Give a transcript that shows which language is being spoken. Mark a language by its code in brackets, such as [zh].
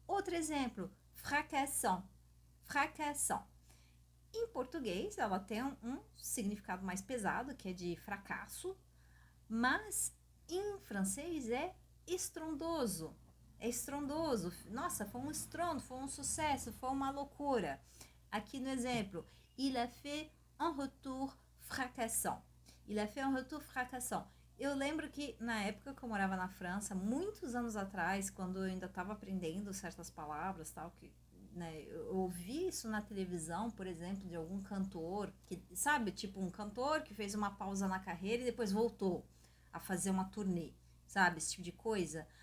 [pt] Outro exemplo, fracassant. Fracassant. Em português, ela tem um significado mais pesado, que é de fracasso, mas em francês é estrondoso. É estrondoso. Nossa, foi um estrondo, foi um sucesso, foi uma loucura. Aqui no exemplo, [fr] il a fait un retour fracassant. Il a fait un retour fracassant. [pt] Eu lembro que na época que eu morava na França, muitos anos atrás, quando eu ainda estava aprendendo certas palavras, tal, que, né, eu ouvi isso na televisão, por exemplo, de algum cantor, que, sabe, tipo um cantor que fez uma pausa na carreira e depois voltou a fazer uma turnê, sabe, esse tipo de coisa.